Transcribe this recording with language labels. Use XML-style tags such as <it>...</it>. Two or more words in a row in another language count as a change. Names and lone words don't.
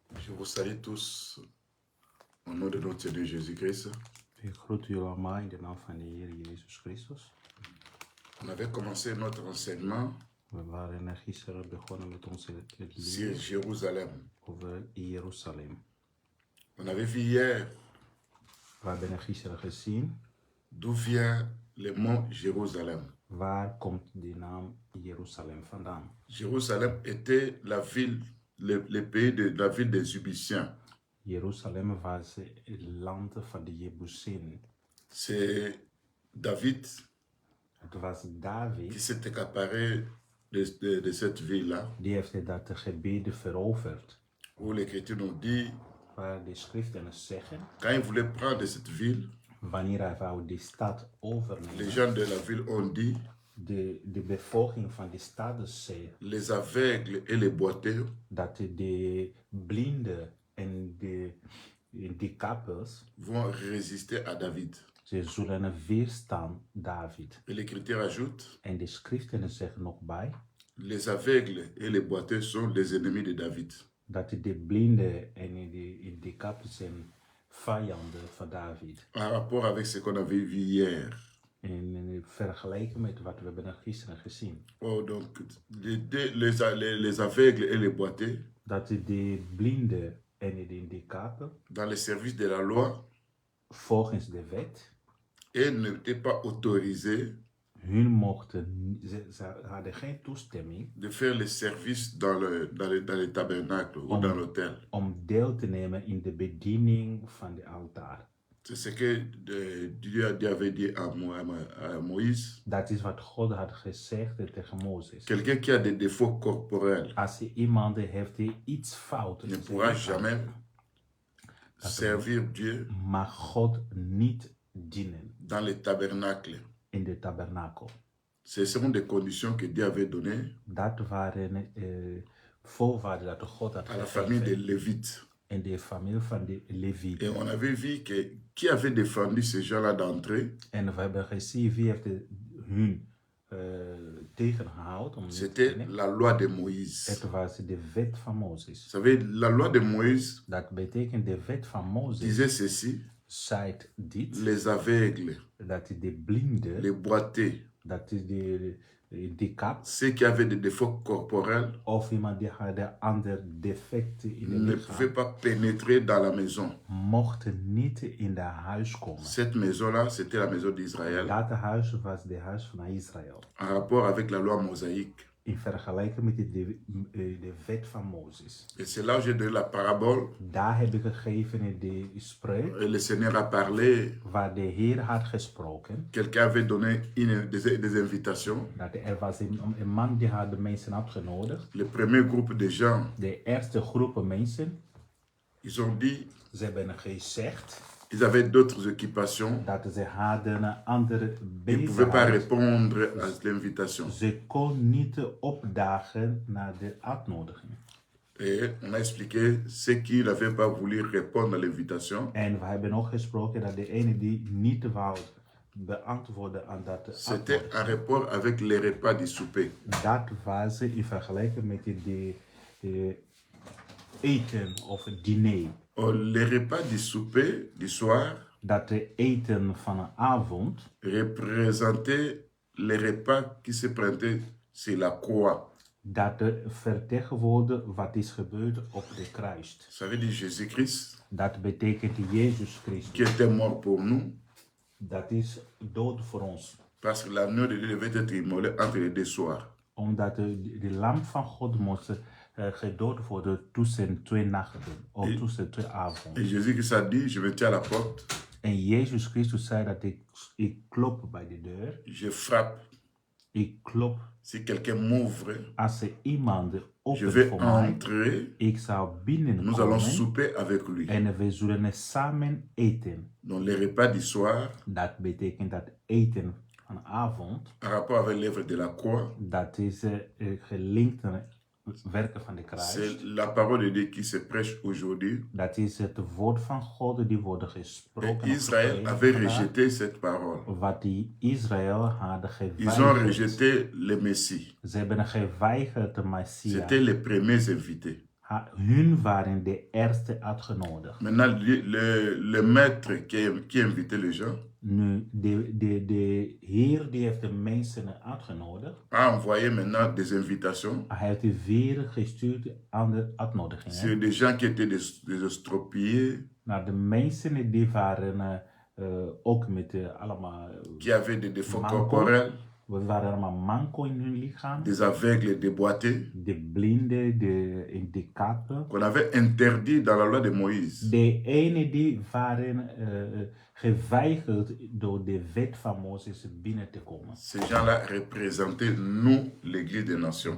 <fr>Je vous salue tous au nom de notre Seigneur Jésus-Christ.</fr> <nl>Ik groet jullie allemaal in de naam van de Heer Jezus Christus.</nl> <fr>On avait commencé notre enseignement</fr> <nl>We waren gisteren begonnen met onze</nl> <fr>sur</fr> <nl>leer</nl> <fr>Jérusalem.</fr> <nl>over Jeruzalem.</nl> <fr>On avait vu hier</fr> <nl>We hebben gisteren gezien</nl> <fr>d'où vient le mot Jérusalem.</fr> <nl>waar komt de naam Jeruzalem vandaan.</nl> <fr>Jérusalem était la ville, le pays de la ville des Égyptiens.</fr> <nl>Jeruzalem was het land van de Jebusen.</nl> <fr>C'est David</fr> <nl>Het was</nl> <fr>qui</fr> <nl>David</nl> <fr>s'est accaparé de cette ville-là,</fr> <nl>die heeft dat gebied veroverd.</nl> <fr>où l'Écriture nous dit,</fr> <nl>Waar de schriften zeggen,</nl> <fr>quand il voulait prendre cette ville,</fr> <nl>wanneer hij wou die stad</nl> <fr>les</fr> <nl>overnemen,</nl> <fr>gens de la ville ont dit,</fr> <nl>de bevolking van die stad zei</nl> <fr>les aveugles et les boiteux</fr> <nl>dat de blinden en de kappers,</nl> <fr>vont résister à David.</fr> <nl>ze zullen weerstaan David.</nl> <fr>Et l'Écriture ajoute,</fr> <nl>En de schriften zeggen nog bij</nl> <fr>les aveugles et les boiteux sont les ennemis de David.</fr> <nl>dat de blinden en de kappers zijn vijanden van David.</nl> <fr>En rapport avec ce qu'on avait vu hier.</fr> <nl>En vergeleken met wat we hebben gisteren gezien.</nl> <fr>Oh, donc, les aveugles et les boiteux,</fr> <nl>Dat de blinden en de kappen</nl> <fr>dans le service de la loi,</fr> <nl>volgens de wet,</nl> <fr>et n'étaient pas autorisés</fr> <nl>hun mochten, ze hadden geen toestemming</nl> <fr>de faire le service dans le tabernacle ou dans l'autel.</fr> <nl>om deel te nemen in de bediening van de altaar.</nl> <fr>C'est ce que Dieu avait dit à Moïse.</fr> <nl>Dat is wat God had gezegd tegen Mozes.</nl> <fr>Quelqu'un qui a des défauts corporels</fr> <nl>Als iemand heeft die iets fout</nl> <fr>ne pourra jamais servir Dieu</fr> <nl>mag God niet dienen</nl> <fr>dans le tabernacle.</fr> <nl>in de tabernakel.</nl> <fr>Ce sont des conditions que Dieu avait données</fr> <nl>Dat waren voorwaarden dat God had</nl> <fr>à la famille des</fr> <nl>gegeven</nl> <fr>Lévites.</fr> <nl>in de familie van de</nl> <fr>Et</fr> <nl>Levieten.</nl> <fr>on avait vu que qui avait défendu ces gens-là d'entrer,</fr> <nl>En we hebben gezien wie heeft hun tegengehouden om niet te</nl> <fr>c'était</fr> <nl>dienen.</nl> <fr>la loi de Moïse.</fr> <nl>Het was de wet van Mozes.</nl> <fr>Vous savez, la loi de Moïse</fr> <nl>Dat betekent de wet van Mozes</nl> <fr>disait ceci,</fr> <nl>zei dit,</nl> <fr>les aveugles,</fr> <nl>dat de blinden,</nl> <fr>les boiteux,</fr> <nl>dat is de kap,</nl> <fr>ceux qui avaient des défauts corporels</fr> <nl>of iemand die had een ander defect in de</nl> <fr>ne pouvaient</fr> <nl>lichaam,</nl> <fr>pas pénétrer dans la maison.</fr> <nl>mochten niet in de huis komen.</nl> <fr>Cette maison-là, c'était la maison d'Israël</fr> <nl>Dat huis was de huis van Israël.</nl> <fr>en rapport avec la loi mosaïque.</fr> <nl>In vergelijking met de wet van Mozes.</nl> <fr>Et c'est là où j'ai donné la parabole.</fr> <nl>Daar heb ik gegeven in de spreuk,</nl> <fr>Et le Seigneur a parlé.</fr> <nl>waar de Heer had gesproken.</nl> <fr>Quelqu'un avait donné des invitations.</fr> <nl>Dat er was een man die had de mensen uitgenodigd.</nl> <fr>Le premier groupe de gens,</fr> <nl>De eerste groepen mensen,</nl> <fr>ils ont dit,</fr> <nl>ze hebben gezegd</nl> <fr>ils avaient d'autres occupations.</fr> <nl>dat ze hadden een andere</nl> <fr>Ils ne pouvaient pas</fr> <nl>bezigheid.</nl> <fr>répondre à l'invitation.</fr> <nl>Ze kon niet opdagen naar de uitnodiging.</nl> <fr>Et on a expliqué ceux qui n'avaient pas voulu répondre à l'invitation.</fr> <nl>En we hebben nog gesproken dat de ene die niet wou beantwoorden aan dat</nl> <fr>C'était en</fr> <nl>uitnodiging.</nl> <fr>rapport avec les repas du souper.</fr> <nl>Dat was in vergelijking met de eten of het diner.</nl> <fr>Or, les repas du souper du soir</fr> <nl>Dat de eten van een avond</nl> <fr>représentaient les repas qui se prenaient sur la croix.</fr> <nl>dat vertegenwoordigt wat is gebeurd op de kruis.</nl> <fr>Ça veut dire Jésus-Christ</fr> <nl>Dat betekent Jezus</nl> <fr>qui</fr> <nl>Christus.</nl> <fr>était mort pour nous</fr> <nl>Dat is dood voor ons.</nl> <fr>parce que l'agneau de Dieu devait être immolé entre les deux soirs.</fr> <nl>Omdat de lam van God moest gedood worden tussen twee nachten. Of tussen twee</nl> <fr>Et</fr> <nl>avonden.</nl> <fr>Jésus-Christ a dit, je me tiens à la porte,</fr> <nl>En Jezus Christus zei dat ik klop bij de deur.</nl> <fr>je frappe.</fr> <nl>Ik klop.</nl> <fr>Si quelqu'un m'ouvre,</fr> <nl>Als er iemand</nl> <fr>je</fr> <nl>opent</nl> <fr>vais</fr> <nl>voor mij,</nl> <fr>entrer,</fr> <nl>ik zou</nl> <fr>nous allons</fr> <nl>binnenkomen.</nl> <fr>souper avec lui.</fr> <nl>En we zullen samen eten.</nl> <fr>Donc les repas du soir,</fr> <nl>Dat betekent dat eten van avond.</nl> <fr>en rapport avec l'œuvre de la croix,</fr> <nl>Dat is gelinkt aan het werken van de kruis.</nl> <fr>c'est la parole de Dieu qui se prêche aujourd'hui.</fr> <nl>Dat is het woord van God die wordt</nl> <fr>Et</fr> <nl>gesproken.</nl> <fr>Israël avait rejeté cette parole.</fr> <nl>Wat die Israël hadden</nl> <fr>Ils ont</fr> <nl>geweigerd.</nl> <fr>rejeté le Messie.</fr> <nl>Ze hebben geweigerd de Messias.</nl> <fr>C'était les premiers invités.</fr> <nl>Hun waren de eerste uitgenodigd.</nl> <fr>Maintenant, le maître qui invitait les gens</fr> <nl>Nu, de heer die heeft de mensen uitgenodigd.</nl> <fr>a envoyé maintenant des invitations</fr> <nl>Hij heeft weer gestuurd aan de uitnodigingen.</nl> <fr>sur des gens qui étaient des estropiés,</fr> <nl>Naar de mensen die waren ook met allemaal</nl> <fr>qui avaient des défauts</fr> <nl>manco.</nl> <fr>corporels,</fr> <nl>We waren allemaal manco in hun lichaam.</nl> <fr>des aveugles déboîtés,</fr> <nl>De blinden, de handicappen.</nl> <fr>qu'on avait interdit dans la loi de Moïse.</fr> <nl>De ene die waren geweigerd door de wet van Mozes binnen te komen.</nl> <fr>Ces gens-là représentaient nous, l'Église des Nations.</fr>